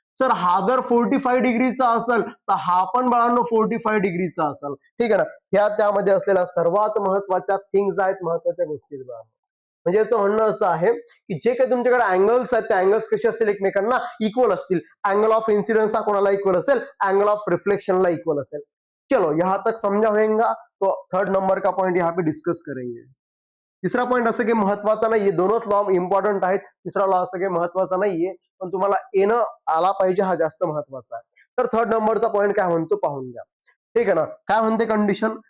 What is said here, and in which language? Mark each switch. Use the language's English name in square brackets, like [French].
[Marathi] Sir हा जर 45 डिग्रीचा असेल तर हा पण बाळांनो 45 डिग्रीचा असेल. ठीक आहे ना. ह्या त्यामध्ये असलेल्या सर्वात महत्वाच्या थिंग्स आहेत, महत्वाच्या गोष्टी बाळांनो. म्हणजे याचं म्हणणं असं आहे की जे काही तुमच्याकडे अँगल्स आहेत त्या अँगल्स कसे असतील एकमेकांना इक्वल असतील. अँगल ऑफ इन्सिडेंस हा कोणाला इक्वल असेल, अँगल ऑफ रिफ्लेक्शनला इक्वल असेल. [Hindi] चलो यहाँ तक समझा होगा. तो थर्ड नंबर का पॉइंट यहाँ पे डिस्कस करेंगे. [Marathi] तिसरा पॉइंट असं की महत्वाचा नाहीये. दोनच लॉ इम्पॉर्टंट आहेत. तिसरा लॉ असं की महत्वाचा नाहीये पण तुम्हाला येणं आला पाहिजे हा जास्त महत्वाचा आहे. तर थर्ड नंबरचा पॉइंट काय म्हणतो पाहून घ्या. ठीक आहे ना. काय म्हणते कंडिशन.